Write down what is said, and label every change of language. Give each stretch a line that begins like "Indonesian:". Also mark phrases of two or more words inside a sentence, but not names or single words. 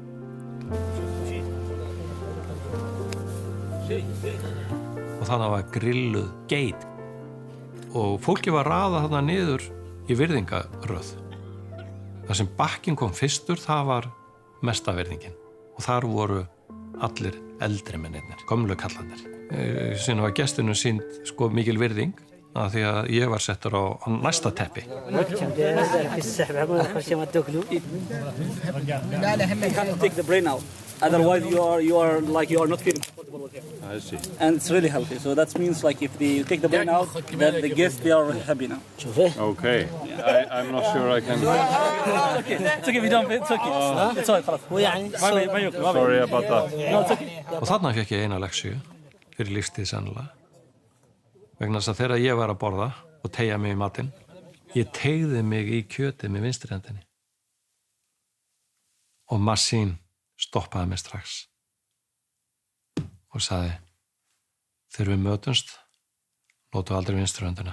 Icelandic: Og þannig var grilluð geit og fólki var raðað þarna niður í virðingaröð. Það sem bakkinn kom fyrstur, það var mesta virðingin og þar voru allir eldri mennirnir, gömlu kallarnir. Síðan var gestunum sýnd mikil virðing af því að ég var settur á næsta teppi.
English: Take the brain out. Otherwise you are not feeling comfortable with it. I see. And it's really healthy. So that means like if you take the brain out, then the guests they are happy now. Okay. I'm not sure I can. It's okay if you don't. It's okay. It's all right. Sorry about that. No, it's okay.
Icelandic: Og þarna fékk ég eina leksju fyrir lífstíð sennilega. Vegna þess að þegar ég var að borða og teygja mig í matinn, ég teygði mig í kjötið með vinstri hendinni. Og Massín stoppaði mig strax og sagði, þegar við mötumst, notum aldrei vinstri höndina.